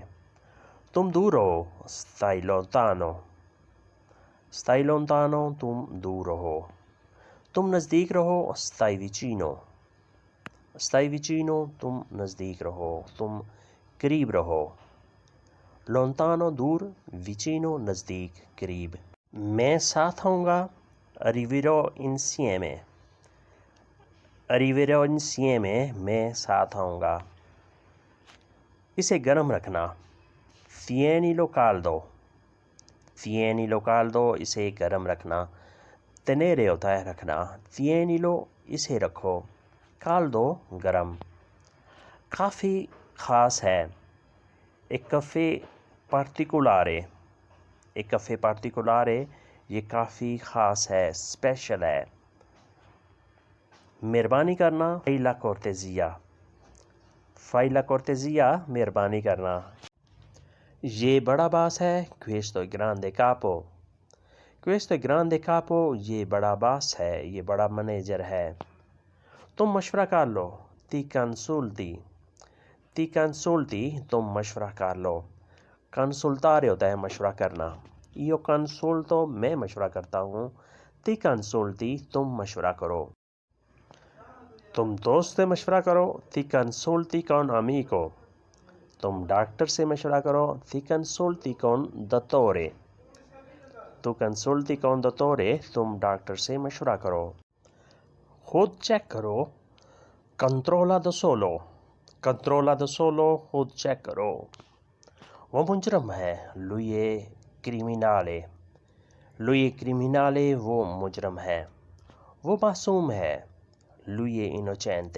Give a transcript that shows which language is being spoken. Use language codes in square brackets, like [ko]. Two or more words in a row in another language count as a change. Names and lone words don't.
[ur] تم دور رہو، [it] stai lontano۔ stai lontano، [ur] تم دور رہو۔ تم نزدیک رہو، [it] stai vicino۔ stai vicino، [ur] تم نزدیک رہو، تم قریب رہو۔ lontano دور، vicino نزدیک، قریب۔ میں ساتھ آؤں گا، [it] arriverò insieme۔ arriverò insieme، [ur] میں ساتھ آؤں گا۔ اسے گرم رکھنا، [it] tienilo caldo۔ tienilo caldo، [ur] اسے گرم رکھنا۔ tenere ہوتا ہے رکھنا، tienilo، اسے رکھو۔ caldo، گرم۔ کافی خاص ہے، ایک [it] caffè particolare۔ ایک caffè particolare، [ur] یہ کافی خاص ہے، اسپیشل ہے۔ مہربانی کرنا، [it] fai la cortesia۔ fai la cortesia، [ur] مہربانی کرنا۔ یہ بڑا باس ہے، [it] questo è grande capo۔ questo è grande capo، [ur] یہ بڑا باس ہے، یہ بڑا منیجر ہے۔ تم مشورہ کر لو، [it] ti consulti۔ ti consulti، [ur] تم مشورہ کر لو۔ consultare ہوتا ہے مشورہ کرنا۔ [it] io consulto، [ur] میں مشورہ کرتا ہوں۔ [it] ti consulti، [ur] تم مشورہ کرو۔ تم دوست سے مشورہ کرو، [it] ti consulti con amico۔ [ur] تم ڈاکٹر سے مشورہ کرو، [it] ti consulti con dottore۔ tu consulti con dottore، [ur] تم ڈاکٹر سے مشورہ کرو۔ خود چیک کرو، [it] controlla da solo۔ controlla da solo، [ur] خود چیک کرو۔ وہ مجرم ہے، [it] lui è criminale۔ lui è criminale، [ur] وہ مجرم ہے۔ وہ معصوم ہے، [it] lui è innocente۔